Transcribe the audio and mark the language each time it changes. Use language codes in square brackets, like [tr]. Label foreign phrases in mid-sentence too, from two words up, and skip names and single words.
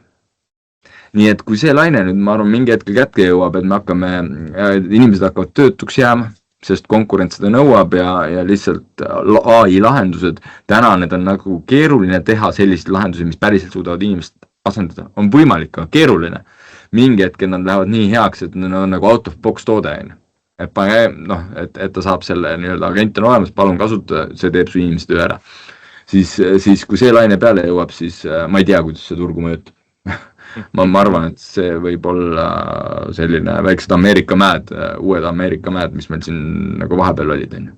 [et] Nii et kui see laine nüüd, ma arvan, mingi hetkel kätke jõuab, et inimesed hakkavad töötuks jääma, sest konkurents seda nõuab ja lihtsalt AI lahendused, täna need on nagu keeruline teha selliseid lahendusi, mis päriselt suudavad inimest asendada. On võimalik, aga keeruline. Mingi hetkel nad lähevad nii heaks, et nad on nagu [en] out of box [et] toode. Et ta saab selle nii-öelda agent on olemas, palun kasuta, see teeb su inimesed üle ära. Siis kui see laine peale jõuab, siis ma ei tea, kuidas see turgu mõjutab. ma arvan, et see võib olla selline väiksed Ameerika mäed, uued Ameerika mäed, mis meil siin nagu vahepeal olid.